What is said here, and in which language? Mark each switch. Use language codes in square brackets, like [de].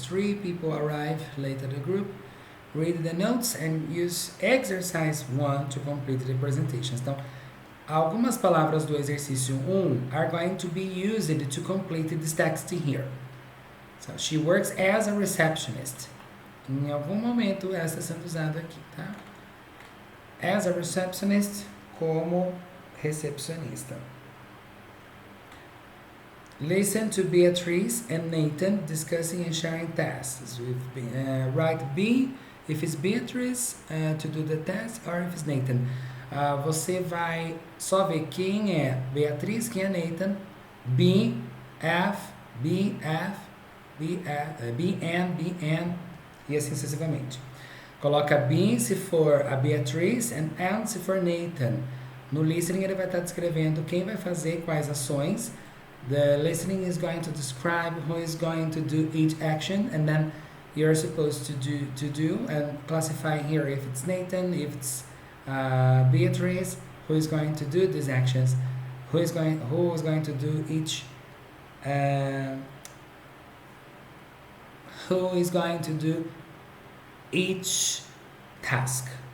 [en] 3 people arrive late at the group. Read the notes and use exercise 1 to complete the presentations. [pt] Então, algumas palavras do exercício 1 [en] are going to be used to complete this text here. So, she works as a receptionist. [pt] Em algum momento, essa está sendo usada aqui, tá? [en] As a receptionist, [pt] como recepcionista. [en] Listen to Beatrice and Nathan discussing and sharing tasks. Write B if it's Beatrice to do the task or if it's Nathan. [pt] Você vai só ver quem é Beatriz, quem é Nathan. B, F, B, F, B, F, B, N, e assim sucessivamente. Coloca B se for a Beatriz and N se for Nathan. No listening ele vai estar descrevendo quem vai fazer quais ações. [en] The listening is going to describe who is going to do each action, and then you're supposed to do and classify here if it's Nathan, if it's Beatrice, who is going to do these actions, who is going to do each who is going to do each task.